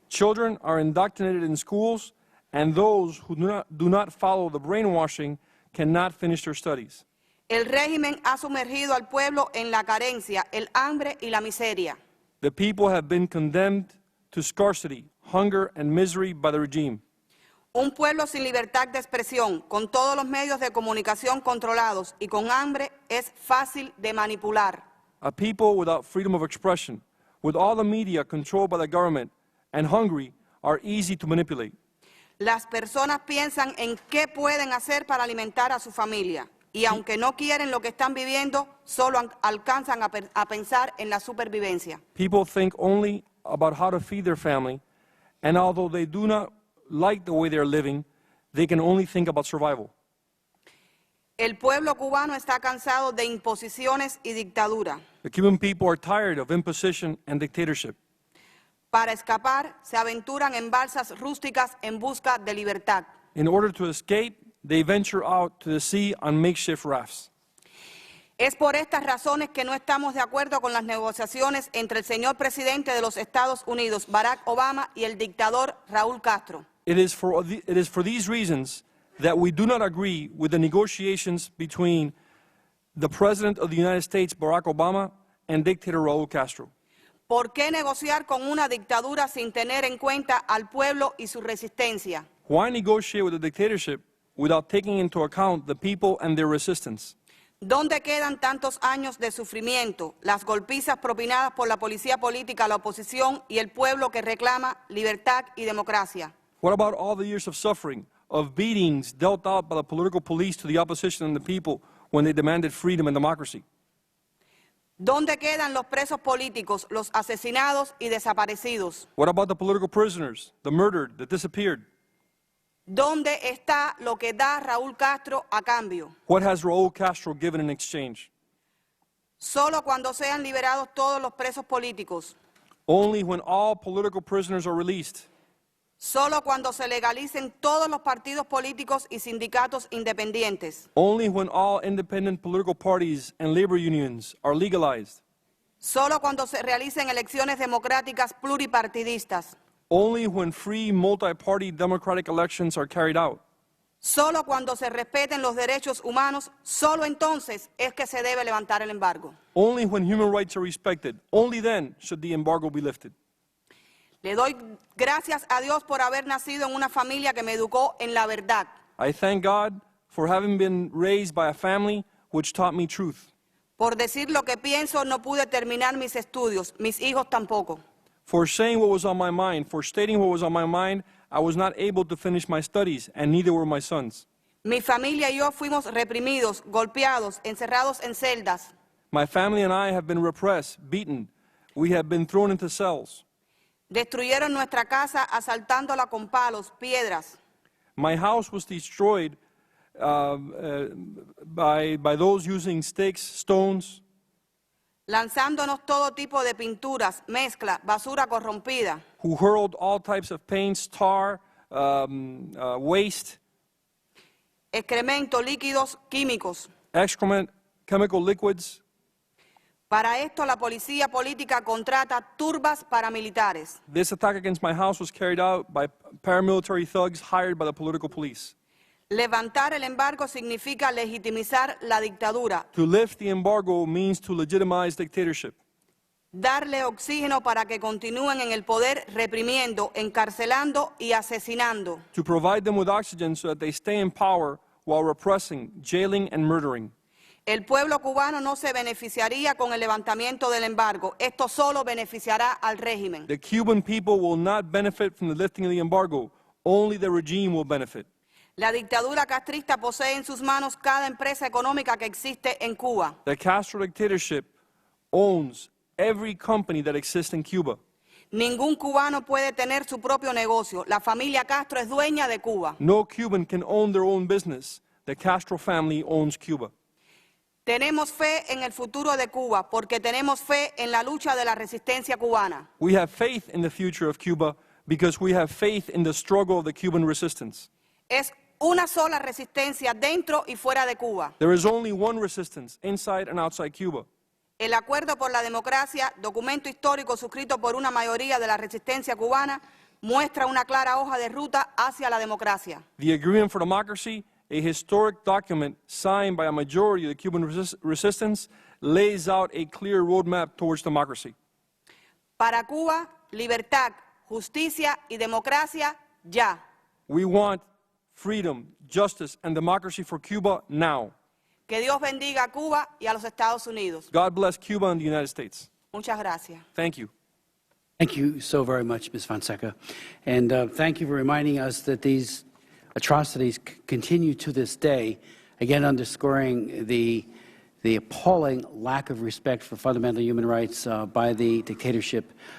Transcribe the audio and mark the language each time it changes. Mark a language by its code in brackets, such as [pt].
[en] Children are indoctrinated in schools, and those who do not follow the brainwashing cannot finish their studies. [es] El régimen ha sumergido al pueblo en la carencia, el hambre y la miseria. [en] The people have been condemned to scarcity, hunger, and misery by the regime. [es] Un pueblo sin libertad de expresión, con todos los medios de comunicación controlados y con hambre, es fácil de manipular. [en] A people without freedom of expression, with all the media controlled by the government, and hungry, are easy to manipulate. [es] Las personas piensan en qué pueden hacer para alimentar a su familia. Y aunque no quieren lo que están viviendo, solo alcanzan a pensar en la supervivencia. [en] People think only about how to feed their family, and although they do not like the way they're living, they can only think about survival. [es] El pueblo cubano está cansado de imposiciones y dictadura. [en] The Cuban people are tired of imposition and dictatorship. [es] Para escapar, se aventuran en balsas rústicas en busca de libertad. [en] In order to escape, they venture out to the sea on makeshift rafts. [es] Es por estas razones que no estamos de acuerdo con las negociaciones entre el señor presidente de los Estados Unidos, Barack Obama, y el dictador Raúl Castro. [en] It is for these reasons that we do not agree with the negotiations between the President of the United States, Barack Obama, and dictator Raúl Castro. [es] ¿Por qué negociar con una dictadura sin tener en cuenta al pueblo y su resistencia? [en] Why negotiate with a dictatorship without taking into account the people and their resistance? [es] ¿Dónde quedan tantos años de sufrimiento, las golpizas propinadas por la policía política a la oposición y el pueblo que reclama libertad y democracia? [en] What about all the years of suffering, of beatings dealt out by the political police to the opposition and the people when they demanded freedom and democracy? [es] ¿Dónde quedan los presos políticos, los asesinados y desaparecidos? [en] What about the political prisoners, the murdered, the disappeared? [es] ¿Dónde está lo que da Raúl Castro a cambio? [en] What has Raúl Castro given in exchange? [es] Solo cuando sean liberados todos los presos políticos. [en] Only when all political prisoners are released. [es] Solo cuando se legalicen todos los partidos políticos y sindicatos independientes. [en] Only when all independent political parties and labor unions are legalized. [es] Solo cuando se realicen elecciones democráticas pluripartidistas. [en] Only when free multi-party democratic elections are carried out. [es] Solo cuando se respeten los derechos humanos, solo entonces es que se debe levantar el embargo. [en] Only when human rights are respected, only then should the embargo be lifted. [es] Le doy gracias a Dios por haber nacido en una familia que me educó en la verdad. [en] I thank God for having been raised by a family which taught me truth. [es] Por decir lo que pienso, no pude terminar mis estudios, mis hijos tampoco. [en] For saying what was on my mind, for stating what was on my mind, I was not able to finish my studies, and neither were my sons. [es] Mi familia y yo fuimos reprimidos, golpeados, encerrados en celdas. [en] My family and I have been repressed, beaten. We have been thrown into cells. [es] Destruyeron nuestra casa asaltándola con palos, piedras. [en] My house was destroyed by those using sticks, stones, [es] lanzándonos todo tipo de pinturas, mezcla, basura corrompida. [en] who hurled all types of paints, tar, waste, [es] Excremento, líquidos, químicos. [en] excrement, chemical liquids. [es] Para esto la policía política contrata turbas paramilitares. [en] This attack against my house was carried out by paramilitary thugs hired by the political police. [es] Levantar el embargo significa legitimizar la dictadura, [en] To lift the embargo means to legitimize dictatorship. [es] darle oxígeno para que continúen en el poder reprimiendo, encarcelando y asesinando. [en] To provide them with oxygen so that they stay in power while repressing, jailing, and murdering. [es] El pueblo cubano no se beneficiaría con el levantamiento del embargo. Esto solo beneficiará al régimen. [en] The Cuban people will not benefit from the lifting of the embargo. Only the regime will benefit. [es] La dictadura castrista posee en sus manos cada empresa económica que existe en Cuba. [en] The Castro dictatorship owns every company that exists in Cuba. [es] Ningún cubano puede tener su propio negocio. La familia Castro es dueña de Cuba. [en] No Cuban can own their own business. The Castro family owns Cuba. [es] Tenemos fe en el futuro de Cuba porque tenemos fe en la lucha de la resistencia cubana. [en] We have faith in the future of Cuba because we have faith in the struggle of the Cuban resistance. [es] Es una sola resistencia dentro y fuera de Cuba. [en] There is only one resistance, inside and outside Cuba. [es] El Acuerdo por la Democracia, documento histórico suscrito por una mayoría de la resistencia cubana, muestra una clara hoja de ruta hacia la democracia. [en] The Agreement for Democracy, a historic document signed by a majority of the Cuban resistance, lays out a clear roadmap towards democracy. [es] Para Cuba, libertad, justicia y democracia ya. [en] We want freedom, justice, and democracy for Cuba now. [es] Que Dios bendiga a Cuba y a los Estados Unidos. [en] God bless Cuba and the United States. [es] Muchas gracias. [en] Thank you. Thank you so very much, Ms. Fonseca. And thank you for reminding us that these atrocities continue to this day, again underscoring the appalling lack of respect for fundamental human rights by the dictatorship.